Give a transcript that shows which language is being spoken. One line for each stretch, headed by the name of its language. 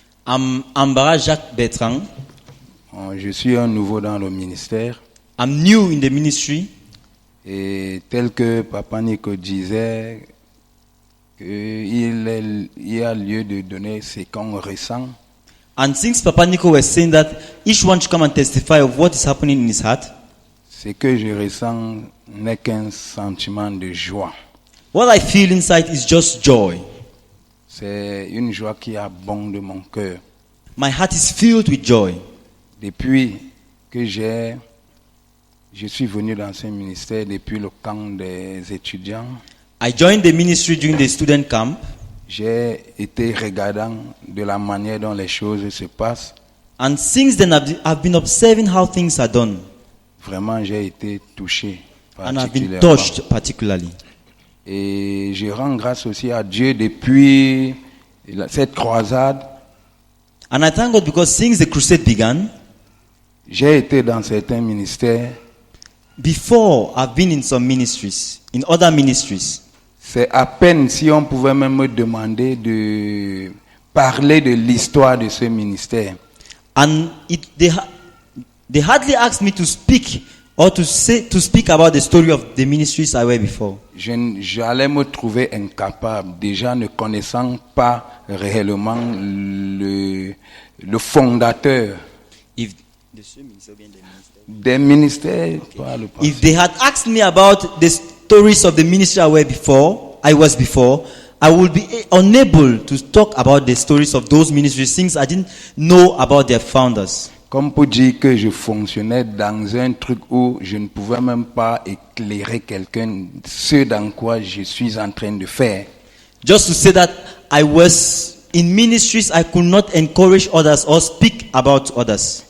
French: Ambara Jacques Bertrand. Je suis un nouveau dans le ministère.
English: I'm new in the ministry.
French: Et tel que Papa Nico disait, il y a lieu de donner ce qu'on ressent.
English: And since Papa Nico was saying that each one should come and testify of what is happening in his heart,
French: Ce que je ressens n'est qu'un sentiment de joie.
English: what I feel inside is just joy.
French: C'est une joie qui abonde mon cœur.
English: My heart is filled with joy.
French: Depuis que je suis venu dans ce ministère, depuis le camp des étudiants,
English: I joined the ministry during the student camp,
French: j'ai été regardant de la manière dont les choses se passent.
English: and since then I've been observing how things are done,
French: Vraiment, j'ai été touché
English: and I've been
French: particulièrement.
English: touched particularly.
French: Et je rends grâce aussi à Dieu depuis cette croisade.
English: And I thank God because since the crusade began,
French: J'ai été dans certains ministères.
English: before I've been in some ministries, in other ministries.
French: C'est à peine si on pouvait même me demander de parler de l'histoire de ce ministère.
English: And they hardly asked me to speak or to speak about the story of the ministries I were before.
French: J'allais me trouver incapable, déjà ne connaissant pas réellement le fondateur des ministères. Pas le
English: If they had asked me about stories of the ministry I was before, I would be unable to talk about the stories of those ministries since I didn't know about their founders.
French: Comme pour dire que je fonctionnais dans un truc où je ne pouvais même pas éclairer quelqu'un, ce dans quoi je suis en train de faire.
English: Just to say that I was in ministries I could not encourage others or speak about others.